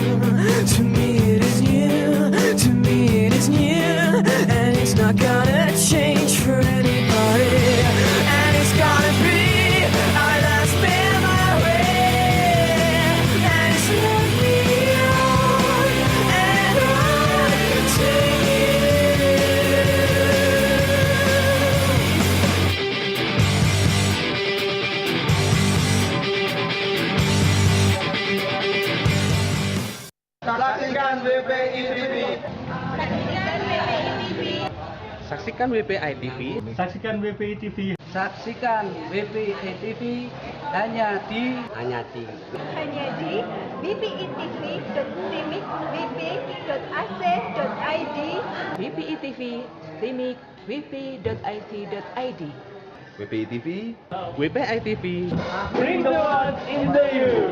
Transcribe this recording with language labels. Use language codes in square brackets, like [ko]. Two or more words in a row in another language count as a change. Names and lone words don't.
[en] To me it is new, to me it is new. And it's not gonna change for anybody. And it's gonna be our last memory. And it's led me on and on to you. [id] Saksikan WPI TV. Saksikan WPI TV. Saksikan WPI TV. Saksikan WPI TV hanya di wpitv.timik.wp.ac.id wpitv.timik.wp.ac.id WPI TV. WPI TV. [en] Bring the world into you.